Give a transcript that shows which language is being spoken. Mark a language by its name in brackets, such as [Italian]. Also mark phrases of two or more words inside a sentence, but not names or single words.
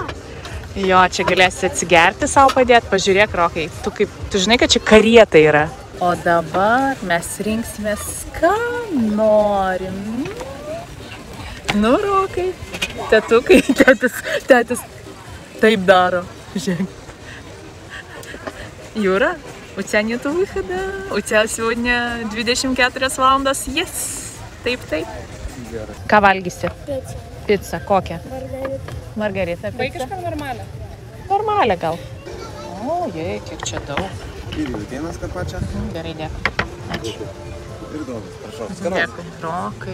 [Lithuanian] Jo, čia galėsi atsigerti savo padėti. Pažiūrėk, Rokai, tu žinai, kad čia karieta yra. O dabar mes rinksimės, ką norim. Nu, Rokai, tetukai, tetis taip daro. Žiūrėk. [Russian] Юра, у тебя нету выхода. У тебя сегодня 24 valandas. Yes. Taip. [Lithuanian] Ką valgysi? Pica. Kokią? Margarita. Vaikišką ar normalią? Normalią gal. O, jei, kiek čia daug. Ir jautienas tą pačią. Gerai, dėkui. Ačiū. Ir daug, prašau.